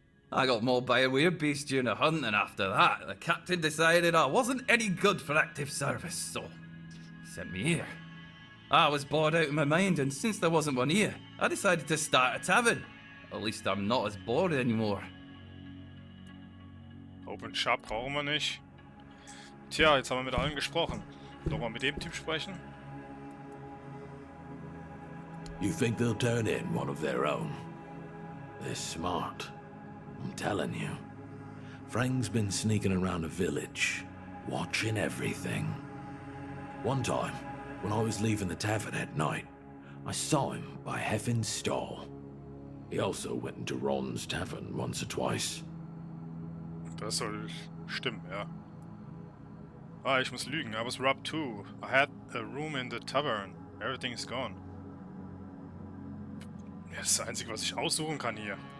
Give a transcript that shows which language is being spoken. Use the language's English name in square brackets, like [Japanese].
[English] I got mauled by a werebeast during a hunt, and after that, the captain decided I wasn't any good for active service, so he sent me here. I was bored out of my mind, and since there wasn't one here, I decided to start a tavern. At least I'm not as bored anymore. [German] Open Shop brauchen wir nicht. Tja, jetzt haben wir mit allen gesprochen. Nochmal mit dem Typ sprechen. [English] You think they'll turn in one of their own? They're smart. I'm telling you. Frank's been sneaking around the village, watching everything. One time, when I was leaving the tavern at night, I saw him by Heffin's stall. He also went into Ron's tavern once or twice. [German] Das soll stimmen, ja. Ah, ich muss lügen. [English] I was robbed too. I had a room in the tavern. Everything is gone. [German] Ja, das ist das Einzige, was ich aussuchen kann hier.